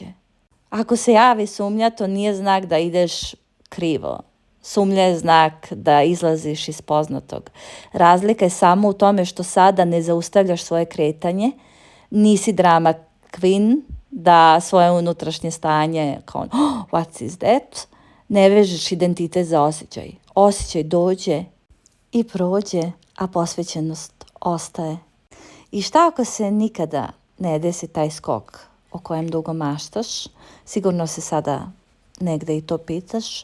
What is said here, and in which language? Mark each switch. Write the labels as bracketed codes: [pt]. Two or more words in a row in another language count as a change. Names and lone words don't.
[bs] Ako se javi sumnja, to nije znak da ideš krivo. Sumnja je znak da izlaziš iz poznatog. Razlika je samo u tome što sada ne zaustavljaš svoje kretanje, nisi [en] drama queen, [bs] da svoje unutrašnje stanje kao [en] what is that, [bs] ne vežeš identitet za osjećaj. Osjećaj dođe i prođe, a posvećenost ostaje. I šta ako se nikada ne desi taj skok o kojem dugo maštaš, sigurno se sada negde i to pitaš.